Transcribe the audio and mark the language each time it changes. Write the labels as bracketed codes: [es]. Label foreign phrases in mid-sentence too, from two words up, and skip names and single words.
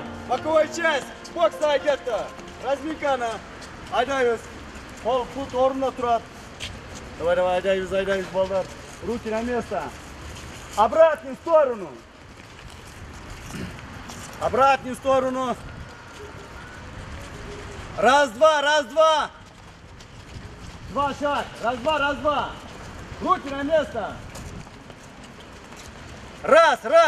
[ru] Bokovой часть, [uz] boksga ketdi. Razminkani haydaymiz. Qo'l put o'rnida turadi. Давай, haydaymiz baldar. [ru] Руки на место. Обратную сторону. Обратную сторону. Раз, два. Два шаг. Раз, два. Руки на место. Раз.